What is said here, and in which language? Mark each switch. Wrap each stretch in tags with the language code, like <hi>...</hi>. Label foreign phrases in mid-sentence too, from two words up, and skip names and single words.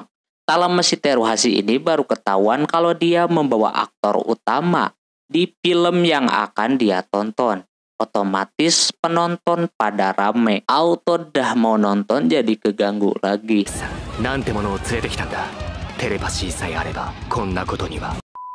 <id>Dalam si Teruhashi ini baru ketahuan kalau dia membawa aktor utama di film yang akan dia tonton. Otomatis penonton pada rame. Auto dah mau nonton jadi keganggu lagi.</id> <ja>なんてものを連れてきたんだ。テレパシーさえあればこんなことには。</ja>